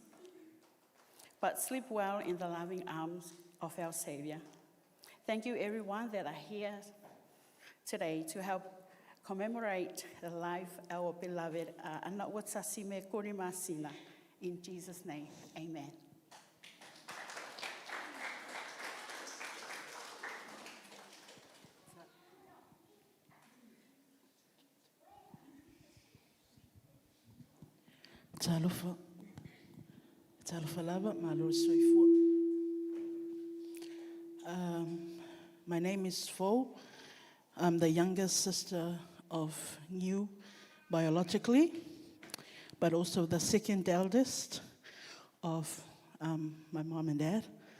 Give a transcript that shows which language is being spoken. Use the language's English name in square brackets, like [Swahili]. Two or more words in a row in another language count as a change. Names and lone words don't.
[English] But sleep well in the loving arms of our Savior. Thank you, everyone that are here today to help commemorate the life of our beloved Anak Watsasime Korimasina. In Jesus' name, amen. [Samoan] Talofa lava malo soifua. [English] My name is Fo. I'm the youngest sister of New biologically, but also the second eldest of my mom and dad.